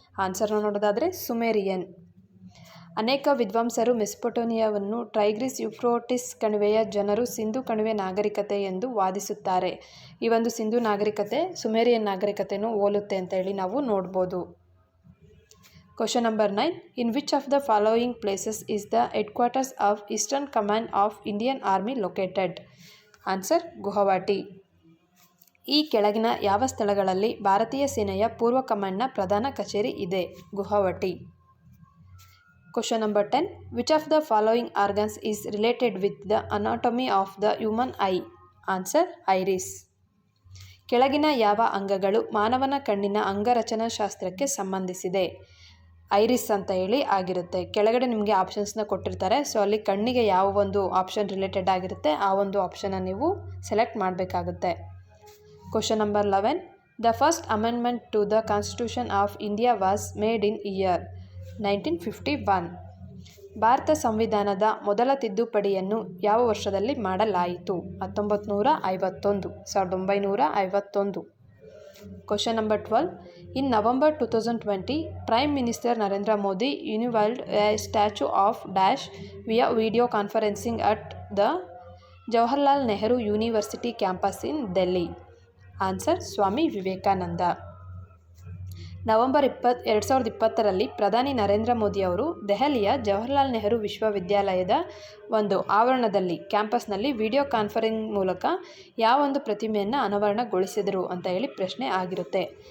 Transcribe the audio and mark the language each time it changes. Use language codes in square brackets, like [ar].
[kn] ಆನ್ಸರ್ನ ನೋಡೋದಾದರೆ ಸುಮೇರಿಯನ್. ಅನೇಕ ವಿದ್ವಾಂಸರು ಮೆಸೊಪೊಟೇಮಿಯಾವನ್ನು ಟೈಗ್ರಿಸ್ ಯುಫ್ರೋಟಿಸ್ ಕಣಿವೆಯ ಜನರು ಸಿಂಧು ಕಣಿವೆ ನಾಗರಿಕತೆ ಎಂದು ವಾದಿಸುತ್ತಾರೆ. ಈ ಒಂದು ಸಿಂಧು ನಾಗರಿಕತೆ ಸುಮೇರಿಯನ್ ನಾಗರಿಕತೆಯನ್ನು ಹೋಲುತ್ತೆ ಅಂತ ಹೇಳಿ ನಾವು ನೋಡ್ಬೋದು. [en] Question number 9. In which of the following places is the headquarters of Eastern Command of Indian Army located? [kn] Answer Guwahati. ಈ ಕೆಳಗಿನ ಯಾವ ಸ್ಥಳಗಳಲ್ಲಿ ಭಾರತೀಯ ಸೇನೆಯ ಪೂರ್ವ ಕಮಾಂಡ್ನ ಪ್ರಧಾನ ಕಚೇರಿ ಇದೆ? [en] Guwahati. Question number 10. Which of the following organs is related with the anatomy of the human eye? Answer iris. [kn] ಕೆಳಗಿನ ಯಾವ ಅಂಗಗಳು ಮಾನವನ ಕಣ್ಣಿನ ಅಂಗರಚನಾಶಾಸ್ತ್ರಕ್ಕೆ ಸಂಬಂಧಿಸಿದೆ? ಐರಿಸ್ ಅಂತ ಹೇಳಿ ಆಗಿರುತ್ತೆ. ಕೆಳಗಡೆ ನಿಮಗೆ ಆಪ್ಷನ್ಸ್ನ ಕೊಟ್ಟಿರ್ತಾರೆ. ಸೊ ಅಲ್ಲಿ ಕಣ್ಣಿಗೆ ಯಾವ ಒಂದು ಆಪ್ಷನ್ ರಿಲೇಟೆಡ್ ಆಗಿರುತ್ತೆ ಆ ಒಂದು ಆಪ್ಷನ್ನ ನೀವು ಸೆಲೆಕ್ಟ್ ಮಾಡಬೇಕಾಗುತ್ತೆ. [en] Question number 11. The first amendment to the constitution of India was made in year 1951. [kn] Bharat ಸಂವಿಧಾನದ ಮೊದಲ ತಿದ್ದುಪಡಿಯನ್ನು ಯಾವ ವರ್ಷದಲ್ಲಿ ಮಾಡಲಾಯಿತು? [en] 1951. Question number 12. In November 2020, Prime Minister Narendra Modi unveiled a statue of Dash via video conferencing at the Jawaharlal Nehru University campus in Delhi. Answer Swami Vivekananda. [kn] November 2020ರಲ್ಲಿ ಪ್ರಧಾನಿ ನರೇಂದ್ರ ಮೋದಿ ಅವರು ದೆಹಲಿಯ ಜವಾಹರ್ಲಾಲ್ ನೆಹರು ವಿಶ್ವವಿದ್ಯಾಲಯದ ಒಂದು ಆವರಣದಲ್ಲಿ ಕ್ಯಾಂಪಸ್ನಲ್ಲಿ ವಿಡಿಯೋ ಕಾನ್ಫರೆನ್ಸ್ ಮೂಲಕ ಯಾವ ಒಂದು ಪ್ರತಿಮೆಯನ್ನು ಅನಾವರಣಗೊಳಿಸಿದರು ಅಂತ ಹೇಳಿ ಪ್ರಶ್ನೆ ಆಗಿರುತ್ತೆ.